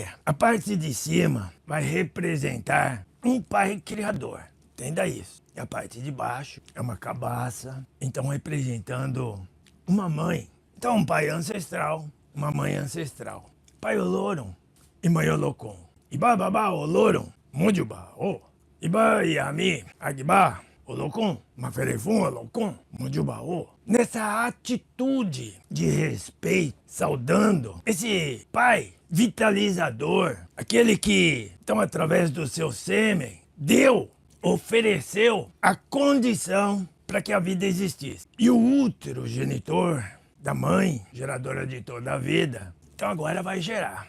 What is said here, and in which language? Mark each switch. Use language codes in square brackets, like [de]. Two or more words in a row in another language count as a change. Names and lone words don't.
[pt] A parte de cima vai representar um pai criador. Entenda isso. E a parte de baixo é uma cabaça, então representando uma mãe. Então um pai ancestral, uma mãe ancestral. Pai Olorum e mãe Olocum. [yo] Iba babá Olorum, Mudjuba, o. Iba Yami, Agba, Olocum, Maferefum Olocum, Mudjuba, o. [pt] Nessa atitude de respeito, saudando esse pai vitalizador, aquele que, então, através do seu sêmen, deu, ofereceu a condição para que a vida existisse. E o útero genitor da mãe, geradora de toda a vida, então agora vai gerar.